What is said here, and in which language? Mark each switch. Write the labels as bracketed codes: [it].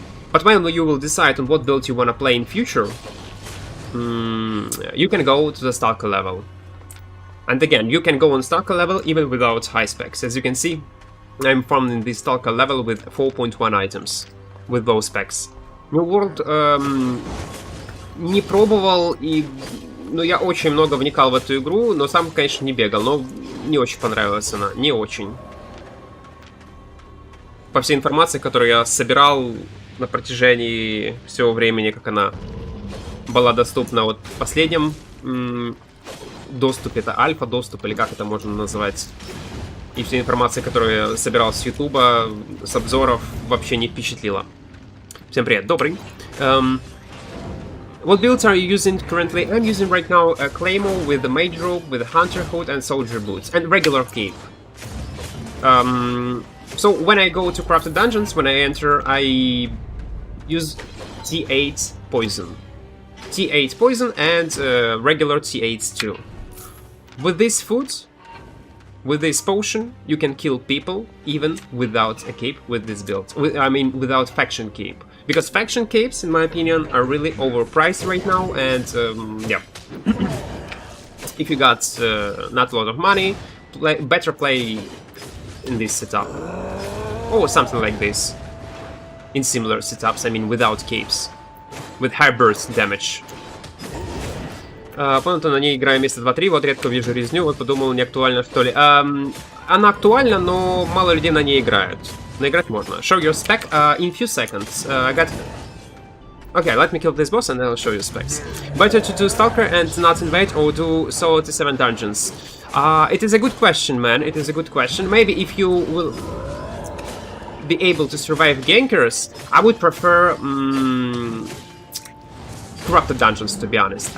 [en] But when you will decide on what build you want to play in future, you can go to the Stalker level. And again, you can go on Stalker level even without high specs. As you can see, I'm farming the Stalker level with 4.1 items, with those specs. [ru] New World не пробовал, и я очень много вникал в эту игру, но сам, конечно, не бегал, но не очень понравилась она, не очень. По всей информации, которую я собирал на протяжении всего времени, как она была доступна вот в последнем доступе, это альфа-доступ, или как это можно назвать. И вся информация, которую я собирал с Ютуба, с обзоров, вообще не впечатлила. Всем привет, добрый. [en] What builds are you using currently? I'm using right now a Claymore with the Mage Robe, with a Hunter Hood and Soldier Boots, and regular cape. So when I go to Crafted Dungeons, when I enter, I use T8 Poison. T8 Poison and regular T8s too. With this food, with this potion, you can kill people even without a cape with this build. I mean, without faction cape. Because faction capes, in my opinion, are really overpriced right now, and yeah. If you got not a lot of money, better play in this setup. Or something like this. In similar setups, I mean without capes. With high burst damage. [ru] Помню, на ней играю месяца 2-3, вот редко вижу резню, вот подумал, не актуально что ли. Она актуальна, но мало людей на ней играют. Но играть можно. [en] Show your spec in few seconds. I got... Okay, let me kill this boss and then I'll show you specs. Better to do Stalker and not invade or do Solо 7 dungeons? It is a good question, man. It is a good question. Maybe if you will be able to survive gankers, I would prefer corrupted dungeons, to be honest.